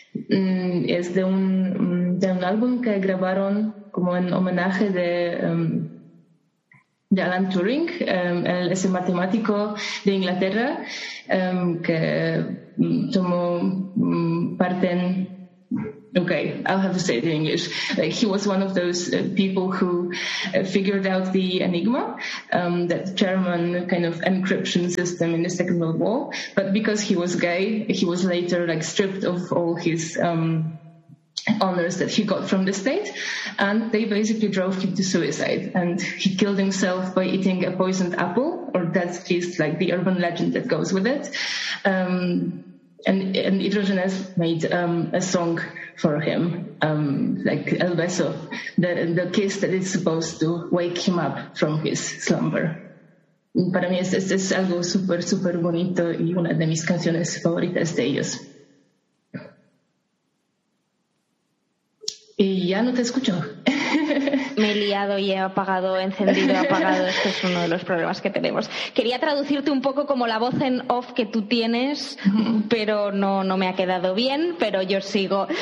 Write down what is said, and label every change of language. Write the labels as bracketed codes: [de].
[es] Es de un álbum que grabaron como en homenaje de Alan Turing, ese matemático de Inglaterra que tomó parte en [en] Okay, I'll have to say it in English. Like, he was one of those people who figured out the Enigma, that German kind of encryption system in the Second World War. But because he was gay, he was later like stripped of all his honors that he got from the state, and they basically drove him to suicide, and he killed himself by eating a poisoned apple, or that's at least like the urban legend that goes with it. And Idris Genes made a song for him, like El Beso, the kiss that is supposed to wake him up from his slumber. [es] Para mí es algo super, super bonito y una de mis canciones favoritas de ellos. Y ya no te escucho. Me he liado y he apagado, encendido, apagado. Este es uno de los problemas que tenemos. Quería traducirte un poco como la voz en off que tú tienes, pero no me ha quedado bien, pero yo sigo.